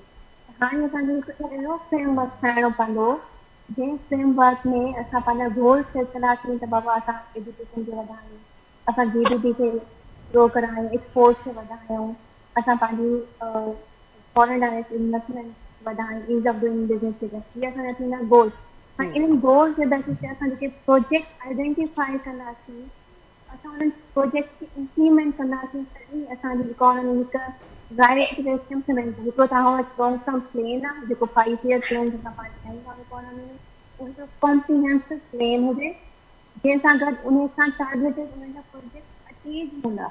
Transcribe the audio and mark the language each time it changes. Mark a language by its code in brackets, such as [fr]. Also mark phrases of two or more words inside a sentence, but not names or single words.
[sd] हाणे असांखे हिकु अहिड़ो फ्रेमवर्क ठाहिणो पवंदो जंहिं फ्रेमवर्क में असां पंहिंजा गोल सेट कंदासीं त बाबा असां एजुकेशन खे वधायूं, असां GDP खे ग्रो करायूं, एक्सपोर्ट खे वधायूं, असां पंहिंजी [en] foreign direct investment [sd] वधायूं, [en] ease of doing business [sd] खे इहे असांजा थींदा गोल्स। हाणे इन्हनि गोल्स जे बेसिस ते असां जेके प्रोजेक्ट आइडेंटिफाई कंदासीं, असां उन्हनि प्रोजेक्ट खे इम्प्लीमेंट कंदासीं तॾहिं असांजी इकोनॉमी हिकु [en] right direction [sd] में वेंदी। हिकिड़ो तव्हां वटि [en] long term plan [sd] आहे जेको [en] 5 year plan [sd] असां पाण ठाहींदा इकोनॉमी में, उहो हिकिड़ो कॉम्प्रीहेंसिव प्लेन हुजे जंहिंसां गॾु उन सां टारगेटेड उन्हनि जा प्रोजेक्ट अचीव हूंदा।